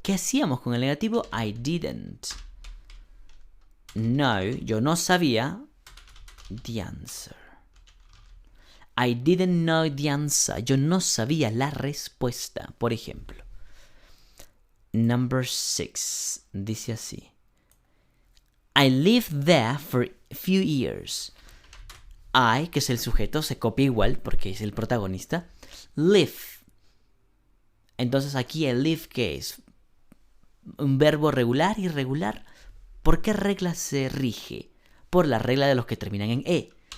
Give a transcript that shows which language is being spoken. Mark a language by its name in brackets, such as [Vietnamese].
[Spanish] ¿Qué hacíamos con el negativo? [English] I didn't. [Spanish] No, yo no sabía [English] the answer. I didn't know the answer. [Spanish] Yo no sabía la respuesta, por ejemplo. [English] Number 6. [Spanish] Dice así. [English] I lived there for a few years. [Spanish] I, que es el sujeto, se copia igual porque es el protagonista. Live. Entonces aquí el live, ¿qué es? ¿Un verbo regular, irregular? ¿Por qué regla se rige? Por la regla de los que terminan en e.